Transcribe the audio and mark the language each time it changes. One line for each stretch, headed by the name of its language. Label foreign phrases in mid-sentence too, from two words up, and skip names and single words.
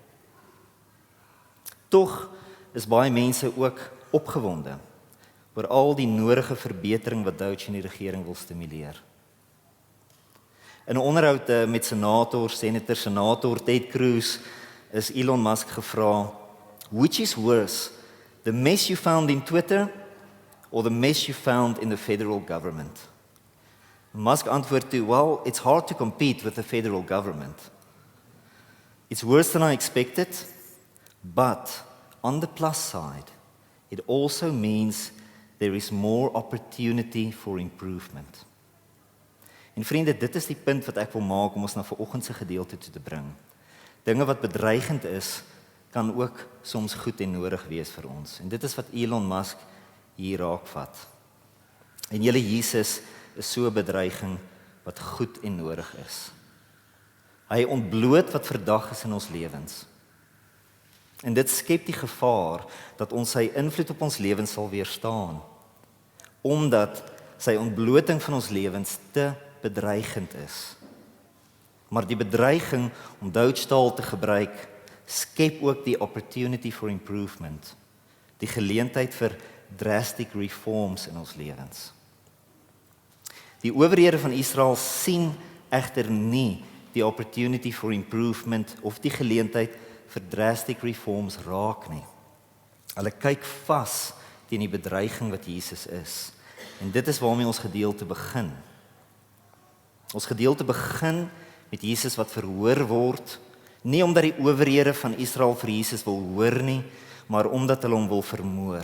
Afrikaans: Tog is baie mense ook opgewonde oor al die nodige verbetering wat Doge en die regering wil stimuleer. In 'n onderhoud met senator Ted Cruz is Elon Musk gevra,
English: which is worse, the mess you found in Twitter or the mess you found in the federal government?
Afrikaans: Musk antwoord toe,
English: well, it's hard to compete with the federal government. It's worse than I expected, but on the plus side, it also means there is more opportunity for improvement.
Afrikaans: En vriende, dit is die punt wat ek wil maak om ons na vanoggend se gedeelte toe te bring. Dinge wat bedreigend is, kan ook soms goed en nodig wees vir ons. En dit is wat Elon Musk hier raakvat. En julle, Jesus is so 'n bedreiging wat goed en nodig is. Hy ontbloot wat verdag is in ons lewens. En dit skep die gevaar dat ons sy invloed op ons lewens sal weerstaan. omdat sy ontbloting van ons lewens te bedreigend is. Maar die bedreiging, om Duitstaal te gebruik, skep ook die
English: opportunity for improvement,
Afrikaans: die geleentheid vir
English: drastic reforms
Afrikaans: in ons lewens. Die owerhede van Israel sien egter nie die
English: opportunity for improvement
Afrikaans: of die geleentheid vir
English: drastic reforms
Afrikaans: raak nie. Hulle kyk vas teen die bedreiging wat Jesus is. En dit is waarmee ons gedeelte begin. Ons gedeelte begin met Jesus wat verhoor word, nie omdat die owerhede van Israel vir Jesus wil hoor nie, maar omdat hulle hom wil vermoor.